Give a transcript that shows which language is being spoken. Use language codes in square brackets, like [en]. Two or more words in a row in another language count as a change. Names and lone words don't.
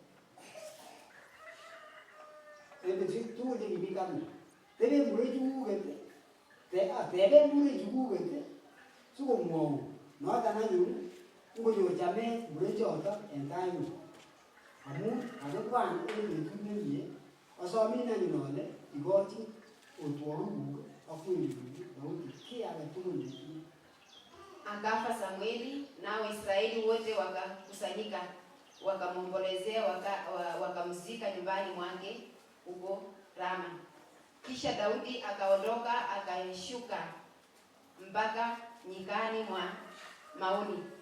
[kln] En betusiek tugul chekibi Karmel teben murechikuket teben murechikuket sikomwou noton anyun ngonyor chamet murechoto en taingung amun kakikwan en betut nemie asomin anyun ale ikochi otwogikuk ak wering'uk Daudi kiy agetugul netinye. [sw] Akafa Samueli nao Israeli wote wakakusanyika wakamwombolezea wakamzika nyumbani mwake huko Rama. Kisha Daudi akaondoka akashuka mpaka nyikani mwa Maoni.